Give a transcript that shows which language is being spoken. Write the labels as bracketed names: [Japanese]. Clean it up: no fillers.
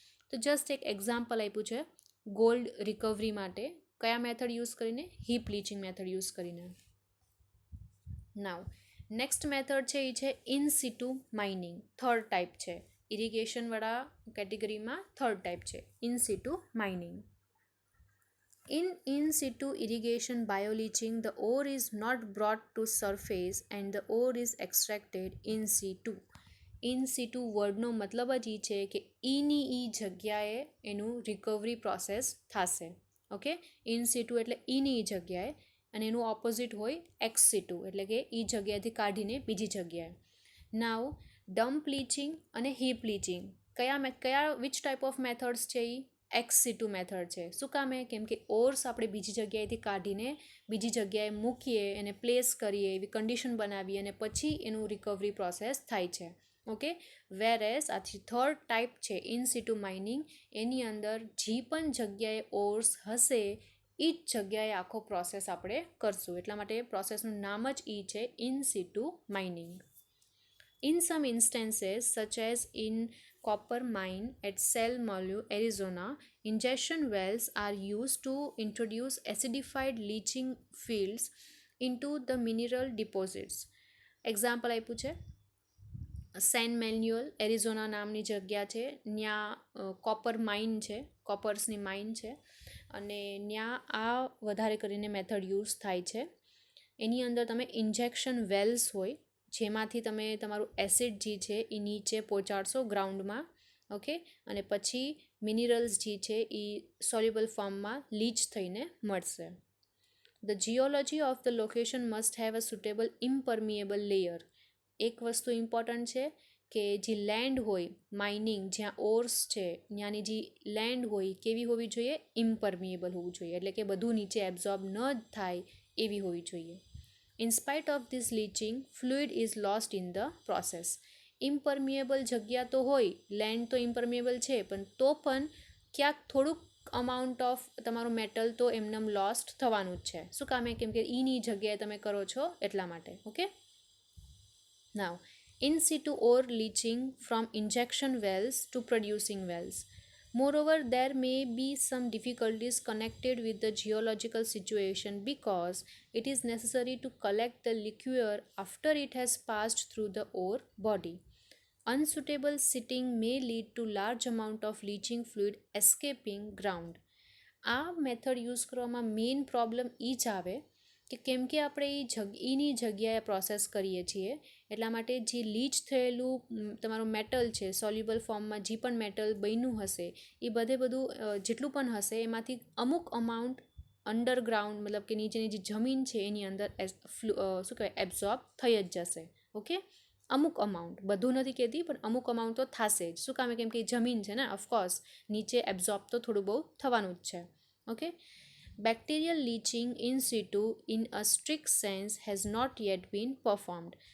[Gujarati] તો જસ્ટ એક એક્ઝામ્પલ આપ્યું છે ગોલ્ડ રિકવરી માટે. કયા મેથડ યુઝ કરીને? હીપ લીચિંગ મેથડ યુઝ કરીને. નાવ, નેક્સ્ટ મેથડ છે એ છે ઇન સિટુ માઇનિંગ. થર્ડ ટાઈપ છે, ઇરિગેશનવાળા કેટેગરીમાં થર્ડ ટાઈપ છે in સિટુ mining. [English] In situ irrigation bioleaching, the ore is not brought to surface and the ore is extracted in situ. [Gujarati] In સિટુ વર્ડનો મતલબ જ એ છે કે ઈની ઈ જગ્યાએ એનું રિકવરી પ્રોસેસ થશે. ઓકે, ઇન સિટુ એટલે ઈની ઈ જગ્યાએ, અને એનું ઓપોઝિટ હોય એક્સ સિટુ એટલે કે એ જગ્યાએથી કાઢીને બીજી જગ્યાએ. [English] Now, dump leaching અને heap leaching which type of methods છે? [Gujarati] એ એક્સ સિટુ મેથડ છે. શું કામે? કેમ કે ઓર્સ આપણે બીજી જગ્યાએથી કાઢીને બીજી જગ્યાએ મૂકીએ, એને પ્લેસ કરીએ, એવી કન્ડિશન બનાવીએ અને પછી એનું રિકવરી પ્રોસેસ થાય છે. ઓકે, વેરેસ આ થર્ડ ટાઈપ છે ઇન સિટુ માઇનિંગ, એની અંદર જે પણ જગ્યાએ ઓર્સ હશે એ જ જગ્યાએ આખો પ્રોસેસ આપણે કરશું. એટલા માટે પ્રોસેસનું નામ જ એ છે in સિટુ mining. [English] In some instances, such as in copper mine at Sal Malu, Arizona, ingestion wells are used to introduce acidified leaching fields into the mineral deposits. [Gujarati] Example આપ્યું છે સેન મેન્યુઅલ, એરિઝોના નામની જગ્યા છે, ત્યાં કોપર માઇન છે, કોપર્સની mine છે, અને ત્યાં આ વધારે કરીને મેથડ યુઝ થાય છે. એની અંદર તમે ઇન્જેક્શન વેલ્સ હોય જેમાંથી તમે તમારું એસિડ જે છે એ નીચે પહોંચાડશો ગ્રાઉન્ડમાં. ઓકે, અને પછી મિનરલ્સ જે છે એ સોલ્યુબલ ફોર્મમાં લીચ થઈને મળશે. [English] The geology of the location must have a suitable impermeable layer. [Gujarati] એક વસ્તુ ઇમ્પોર્ટન્ટ છે કે જે લેન્ડ હોય માઇનિંગ જ્યાં ઓર્સ છે ત્યાંની જે લેન્ડ હોય કેવી હોવી જોઈએ, ઇમ્પર્મિએબલ હોવું જોઈએ, એટલે કે બધું નીચે એબ્ઝોર્બ ન થાય એવી હોવી જોઈએ. [English] In spite of this leaching fluid is lost in the process. [Gujarati] ઇમ્પર્મિએબલ જગ્યા તો હોય, લેન્ડ તો ઇમ્પર્મિએબલ છે, પણ તો પણ ક્યાંક થોડુંક અમાઉન્ટ ઓફ તમારું મેટલ તો એમનેમ લોસ્ટ થવાનું જ છે. શું કામે? કેમ કે ઈની જગ્યાએ તમે કરો છો એટલા માટે. [English] Okay, now in situ ore leaching from injection wells to producing wells. Moreover, there may be some difficulties connected with the geological situation because it is necessary to collect the liquor after it has passed through the ore body. Unsuitable sitting may lead to large amount of leaching fluid escaping ground. [Gujarati] આ method use કરવામાં main problem એ જ આવે કે કેમ કે આપણે એની જગ્યાએ process કરીએ છીએ એટલા માટે જે લીચ થયેલું તમારું મેટલ છે સોલ્યુબલ ફોર્મમાં જે પણ મેટલ બન્યું હશે એ બધું જેટલું પણ હશે એમાંથી અમુક અમાઉન્ટ અંડરગ્રાઉન્ડ મતલબ કે નીચેની જે જમીન છે એની અંદર શું કહેવાય એબ્ઝોર્બ થઈ જ જશે. ઓકે, અમુક અમાઉન્ટ, બધું નથી કહેતી પણ અમુક અમાઉન્ટ તો થશે જ. શું કામે? કેમ કે જમીન છે ને, ઓફકોર્સ નીચે એબ્ઝોર્બ તો થોડું બહુ થવાનું જ છે. [English] Okay, bacterial leaching in situ in a strict sense has not yet been performed.